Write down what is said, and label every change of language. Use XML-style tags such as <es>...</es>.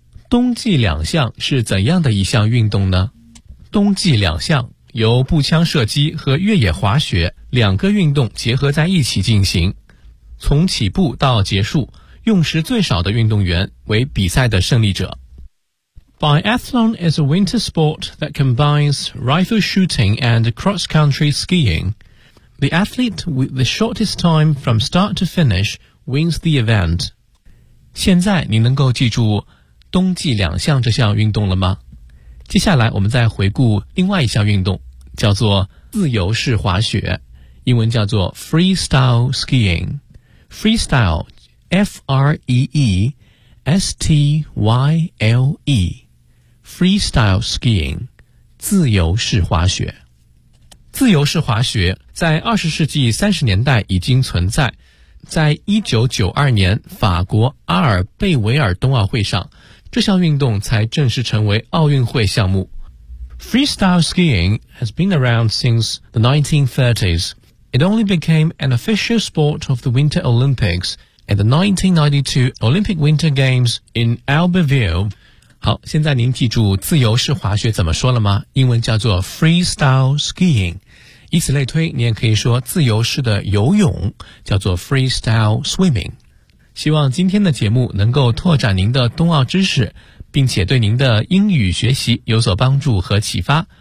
<zh>冬季两项是怎样的一项运动呢？冬季两项由步枪射击和越野滑雪两个运动结合在一起进行，从起步到结束，用时最少的运动员为比赛的胜利者。</zh> <en>Biathlon is a winter sport that combines rifle shooting and cross-country skiing. The athlete with the shortest time from start to finish wins the event.</en> <zh>现在你能够记住冬季两项这项运动了吗？接下来我们再回顾另外一项运动，叫做自由式滑雪，英文叫做 freestyle skiing.</zh> <en>Freestyle, F-R-E-E-S-T-Y-L-E.</en> <zh>Freestyle skiing, 自由式滑雪。自由式滑雪在20世纪30年代已经存在，在1992年法国阿尔贝维尔冬奥会上，这项运动才正式成为奥运会项目。</zh> <en>Freestyle skiing has been around since the 1930s. It only became an official sport of the Winter Olympics at the 1992 Olympic Winter Games in Albertville.</en> <zh>好，现在您记住自由式滑雪怎么说了吗？英文叫做 freestyle skiing。以此类推，你也可以说自由式的游泳叫做 freestyle swimming。希望今天的节目能够拓展您的冬奥知识，并且对您的英语学习有所帮助和启发。</zh>